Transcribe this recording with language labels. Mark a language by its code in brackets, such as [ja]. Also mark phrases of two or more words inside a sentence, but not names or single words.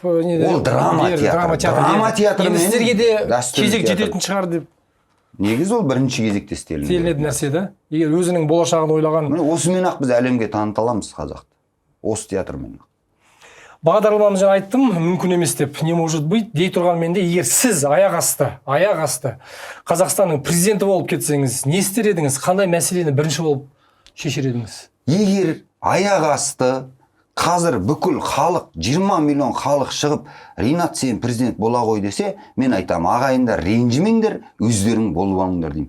[kk] ол драма театры. Драма театры мен сіздерге де кезек жететін шығар деп. Негізі ол бірінші кезекте істелінеді нәрсе да. Егер өзінің болашағын ойлаған. Осымен-ақ біз әлемге таныта аламыз қазақты. Осы театрмен. Бағдарламамыз жаңа айттым, мүмкін емес деп, [ru] не может быть [kk] дей тұрғанмен де, егер сіз аяқ асты Қазақстанның президенті болып кетсеңіз, не істер едіңіз? Қандай мәселені бірінші болып шешер едіңіз? Егер аяқ асты қазір бүкіл халық, 20 миллион халық шығып, Ринат сен президент бола ғой десе, мен айтам, ағайындар ренжімеңдер, өздерің болып алыңдар деймін.